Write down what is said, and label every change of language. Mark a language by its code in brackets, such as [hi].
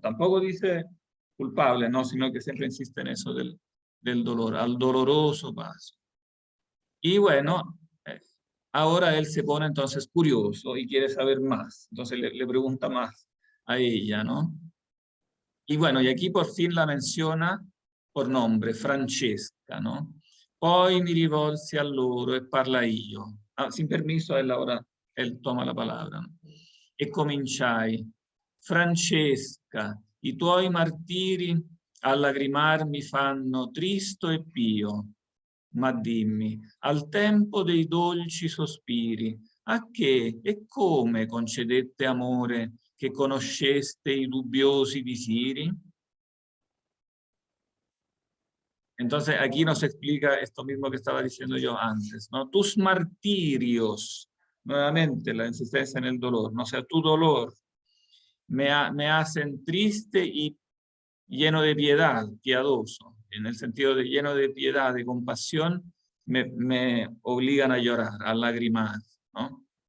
[es] Tampoco dice culpable, ¿no? Sino que siempre insiste en eso del dolor, al doloroso paso. Y bueno, ahora él se pone entonces curioso y quiere saber más, entonces le pregunta más a ella, ¿no? Y bueno, y aquí por fin la menciona por nombre, Francesca, ¿no? [it] Poi mi rivolsi a loro e parlai io. [es] Ah, sin permiso, él toma la palabra, ¿no? [it] E cominciai, Francesca, i tuoi martiri a lagrimar mi fanno tristo e pio, ma dimmi, al tempo dei dolci sospiri, a che e come concedette amore che conosceste i dubbiosi visiri? [es] Entonces aquí nos explica esto mismo que estaba diciendo yo antes, ¿no? Tus martirios, nuevamente la insistencia en el dolor, ¿no? O sea, tu dolor me hacen triste y lleno de piedad, piadoso, en el sentido de lleno de piedad, de compasión, me obligan a llorar, a lagrimar, ¿no?